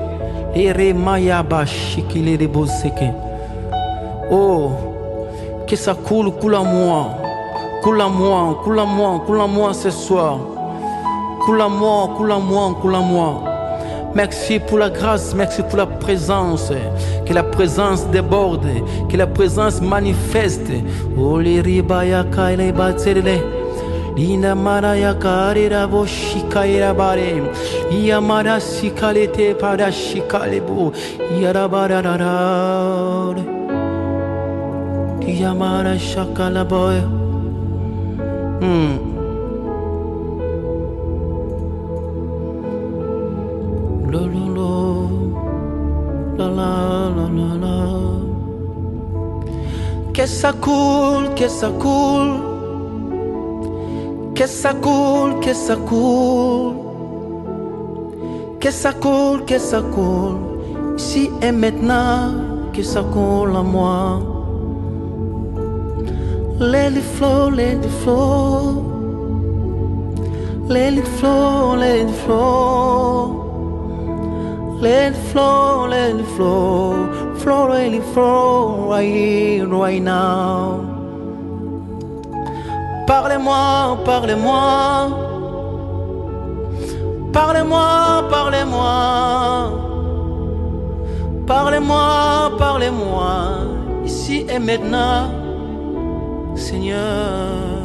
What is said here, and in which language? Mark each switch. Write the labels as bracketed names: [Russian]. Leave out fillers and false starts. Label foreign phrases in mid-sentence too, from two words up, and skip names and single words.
[French] Oh, que ça coule en moi. Coule en moi ce soir. Coule en moi. Merci pour la grâce, merci pour la présence. Que la présence déborde, que la présence manifeste. Oh, les ribaya kaile batsele. Lina maraya karira boshika irabare. Yamara sikalete para shikalebo. Yarabarara. Yamara shakalaboy. La la la la la. Que ça coule, que ça coule. Que ça coule, que ça coule. Que ça coule, que ça coule. Ici et maintenant, que ça coule à moi. [English] Let it flow, let it flow. Let it flow, let it flow. Let it flow, let it flow, flow, let it flow, right here, right now. [French] Parlez-moi, parlez-moi, parlez-moi, parlez-moi, parlez-moi, parlez-moi, ici et maintenant, Seigneur.